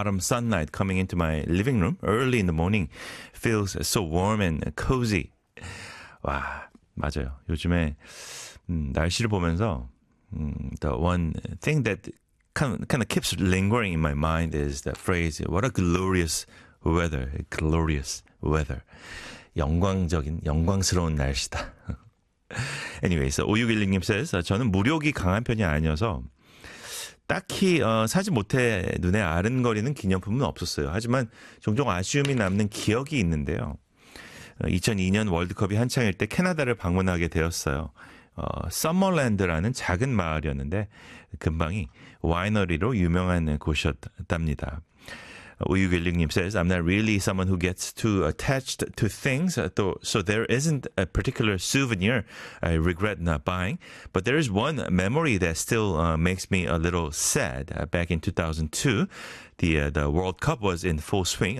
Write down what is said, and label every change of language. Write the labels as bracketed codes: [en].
[en] autumn sunlight coming into my living room early in the morning feels so warm and cozy. [ko] 와, 맞아요. 요즘에 날씨를 보면서 [en] the one thing that kind of keeps lingering in my mind is the phrase, what a glorious weather, glorious weather. [ko] 영광적인, 영광스러운 날씨다. [en] Anyways, 5611님 says, [ko] 저는 무력이 강한 편이 아니어서 딱히 사지 못해 눈에 아른거리는 기념품은 없었어요. 하지만 종종 아쉬움이 남는 기억이 있는데요. 2002년 월드컵이 한창일 때 캐나다를 방문하게 되었어요. 서머랜드라는 작은 마을이었는데 근방이 와이너리로 유명한 곳이었답니다. [en] 5611님 says, I'm not really someone who gets too attached to things, so there isn't a particular souvenir I regret not buying. But there is one memory that still makes me a little sad. Back in 2002, the World Cup was in full swing.